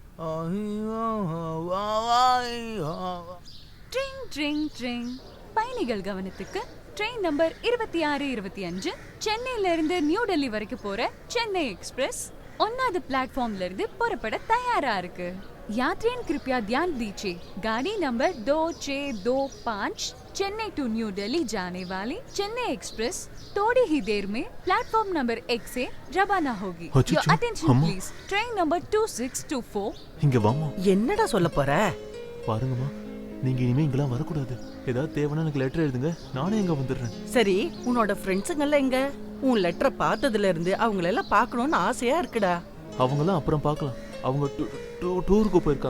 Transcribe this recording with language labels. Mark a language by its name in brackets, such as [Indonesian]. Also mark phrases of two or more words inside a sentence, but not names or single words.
[Tamil] ட்ரிங் ட்ரிங் ட்ரிங். பயணிகள் கவனத்துக்கு, [English] train number [Tamil] 2625 சென்னையில இருந்து நியூ டெல்லி வரைக்கும் போற சென்னை எக்ஸ்பிரஸ் 1வது பிளாட்ஃபார்ம்ல இருந்து புறப்பட தயாரா இருக்கு. [Hindi] यात्रियों कृपया ध्यान दीजिए, गाड़ी नंबर 2625 चेन्नई टू न्यू दिल्ली जाने वाली चेन्नई एक्सप्रेस थोड़ी ही देर में [English] platform number [Hindi] 1 से रवाना होगी. [English] Your attention please. Train number 2624. [Tamil] இங்க வாமா. என்னடா சொல்ல போற? பாருங்கம்மா, நீங்க இனிமே இங்கெல்லாம் வரக்கூடாது. ஏதாவது தேவைன்னா எனக்கு லெட்டர் எழுதுங்க, நானே இங்க வந்துடுறேன். சரி, உன்னோட ஃப்ரெண்ட்ஸுங்கெல்லாம் எங்க? உன் லெட்டரை பார்த்ததுல இருந்து அவங்களெல்லாம் பார்க்கணும்னு ஆசையா இருக்குடா. அவங்கெல்லாம் அப்புறம் பார்க்கலாம். அவங்க டூருக்கு போயிருக்காங்க.